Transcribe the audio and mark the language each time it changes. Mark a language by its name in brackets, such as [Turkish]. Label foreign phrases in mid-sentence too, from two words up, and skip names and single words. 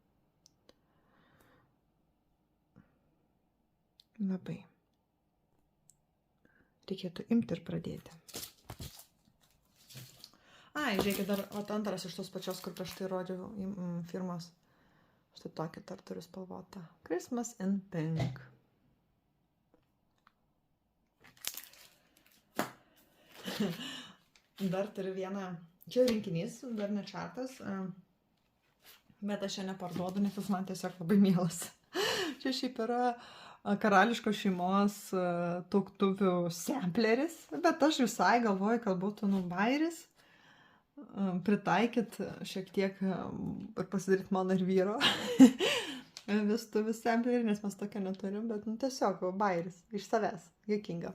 [Lithuanian] Labai. Reikėtų imti ir pradėti. Ai, žiūrėkit, dar antras iš tos pačios, kur prieš tai rodžiau firmos. Štai tokį dar turiu spalvotą. Christmas in Pink. Dar turiu vieną, čia rinkinys, dar ne čartas, bet aš čia neparduodu, nes jis man tiesiog labai mielas. Čia šiaip yra karališkos šeimos tuoktuvių sampleris, bet aš visai galvoju, kad būtų bairis, pritaikyt šiek tiek ir pasidaryti mano ir vyro vestuvių samplerį, nes mes tokio neturim, bet tiesiog bairis iš savęs, juokinga.